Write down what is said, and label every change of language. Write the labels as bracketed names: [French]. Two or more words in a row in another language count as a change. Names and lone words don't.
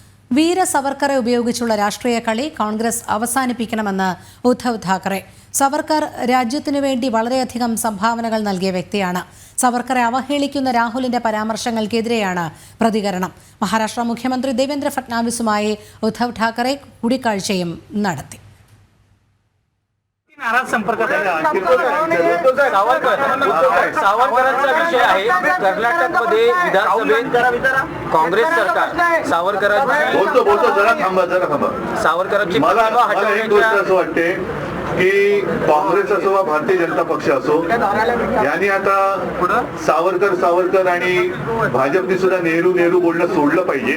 [Malayalam] വീര സവർക്കറെ ഉപയോഗിച്ചുള്ള രാഷ്ട്രീയ കളി കോൺഗ്രസ് അവസാനിപ്പിക്കണമെന്ന് ഉദ്ധവ് താക്കറെ. സവർക്കർ രാജ്യത്തിനു വേണ്ടി വളരെയധികം സംഭാവനകൾ നൽകിയ വ്യക്തിയാണ്. സവർക്കറെ അവഹേളിക്കുന്ന രാഹുലിന്റെ പരാമർശങ്ങൾക്കെതിരെയാണ് പ്രതികരണം. മഹാരാഷ്ട്ര മുഖ്യമന്ത്രി ദേവേന്ദ്ര ഫട്നാവിസുമായി ഉദ്ധവ് താക്കറെ കൂടിക്കാഴ്ചയും നടത്തി. [Marathi] सावरकरांचा विषय आहे. कर्नाटकमध्ये विधानसभेत काँग्रेस सरकार सावरकरांची मला एक गोष्ट असं वाटते की काँग्रेस असो वा भारतीय जनता पक्ष असो यांनी आता सावरकर आणि भाजपने सुद्धा नेहरू बोलणं सोडलं पाहिजे.